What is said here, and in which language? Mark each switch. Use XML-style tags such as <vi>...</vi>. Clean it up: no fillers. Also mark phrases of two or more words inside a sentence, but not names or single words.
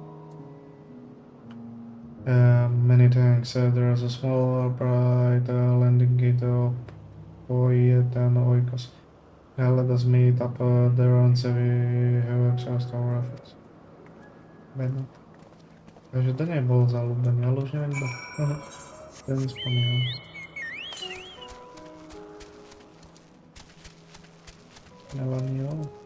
<en>Many thanks. There is a small bright landing gate of Poiton Oikos. Let us meet up there once we have exhausted our efforts. Bennett.</en> <sk>Takže to nebol zalúbený, ale už neviem kto. Ten spomínam. Melanie.</sk>